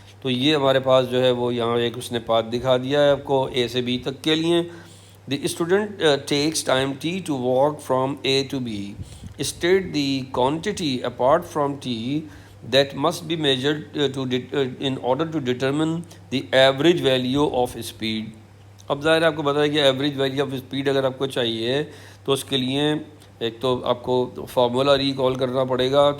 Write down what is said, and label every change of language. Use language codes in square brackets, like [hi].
[ur] تو یہ ہمارے پاس جو ہے وہ یہاں ایک اس نے پاتھ دکھا دیا ہے آپ کو A سے B تک کے لیے. [en] The student takes time T to walk from A to B. State the quantity apart from T that must be measured in order to determine the average value of speed. [ur] اب ظاہر آپ کو بتا ہے کہ ایوریج ویلیو آف اسپیڈ اگر آپ کو چاہیے تو اس کے لیے ایک تو آپ کو فارمولا ریکال کرنا پڑے گا.